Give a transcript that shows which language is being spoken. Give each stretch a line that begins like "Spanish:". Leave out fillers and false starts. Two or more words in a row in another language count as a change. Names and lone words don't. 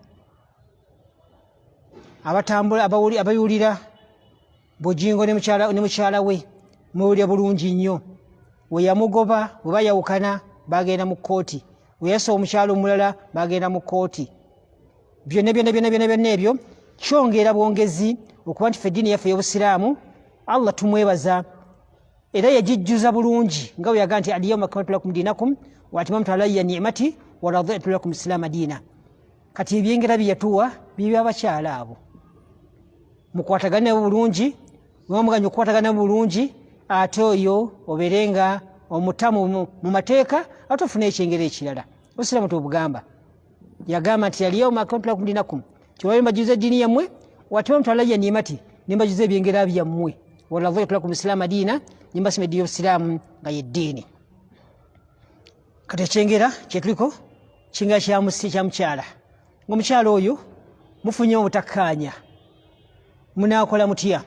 Ganda: Abatambula abayulira bujingo ne mukyala we muwulira bulungi nnyo, we yamugoba bwe bayawukana bagenda mu kkooti, we yassa omukyala omulala bagenda mu kkooti. Byonna ebyo kyongera bwongezi okuba nti ffe eddiini yaffe y'Obusiraamu Allah tumwebaza, era yagijjuza bulungi nga bwe yagaa nti
Arabic: اليوم أكملت لكم دينكم وأتممت علي نعمتي ورضيت لكم إسلام دينا.
Ganda: Kati ebyengera bye yatuwa bibya abakyala abo, mukwatagane nabo bulungi. Wamuganya okukwatagana bulungi, ate oyo obeerenga omutamu mu mateeka, ate ofune ekyengera ekirala. Obusiraamu tubugamba, yagamba nti
Arabic: اليوم أكملت لكم دينكم,
Ganda: kiwali mbajuze eddiini yammwe,
Arabic: وأتممت علي نعمتي,
Ganda: ne mbajuze ebyengera byammwe,
Arabic: ورضيت لكم إسلام دينا,
Ganda: ne mbasima eddiini y'Obusiraamu nga y'eddiini. Kati ekyengera kyetuliko kyengera kya mukyala. Ng'omukyala oyo mufunye obutakkaanya, munaakola mutya?